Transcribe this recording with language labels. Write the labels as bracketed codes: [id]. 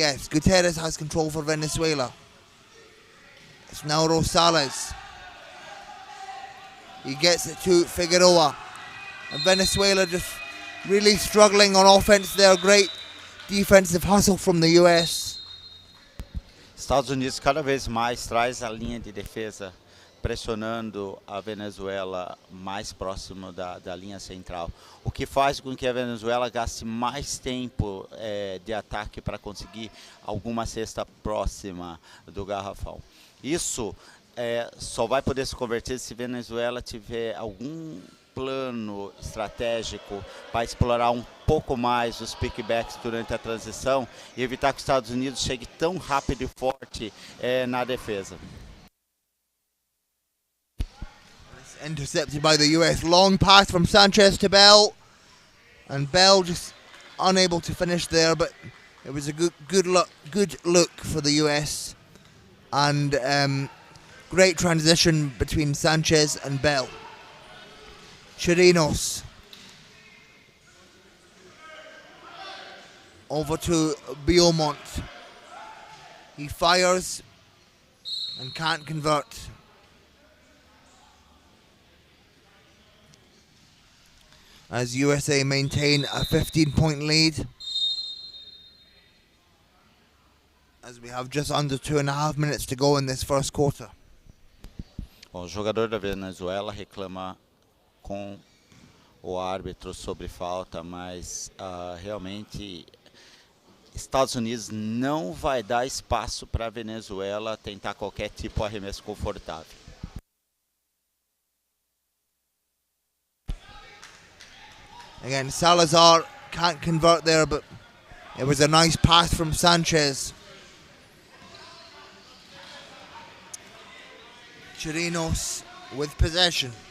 [en] Gutierrez has control for Venezuela. It's now Rosales. He gets it to Figueroa. And Venezuela just really struggling on offense there. Great defensive hustle from the US. [pt] Estados Unidos cada vez mais traz a linha de defesa, pressionando a Venezuela mais próximo da linha central, o que faz com que a Venezuela gaste mais tempo de ataque para conseguir alguma cesta próxima do garrafão. Isso só vai poder se converter se a Venezuela tiver algum plano estratégico para explorar um pouco mais os pickbacks durante a transição e evitar que os Estados Unidos chegue tão rápido e forte na defesa. [en] Intercepted by the US. Long pass from Sanchez to Bell, and Bell just unable to finish there, but it was a good look for the US, and great transition between Sanchez and Bell. Chirinos over to Beaumont. He fires and can't convert. As USA maintain a 15-point lead, as we have just under 2.5 minutes to go in this first quarter. [pt] Bom, o jogador da Venezuela reclama com o árbitro sobre falta, mas realmente Estados Unidos não vai dar espaço para a Venezuela tentar qualquer tipo de arremesso confortável. [en] Again, Salazar can't convert there, but it was a nice pass from Sanchez. Chirinos with possession.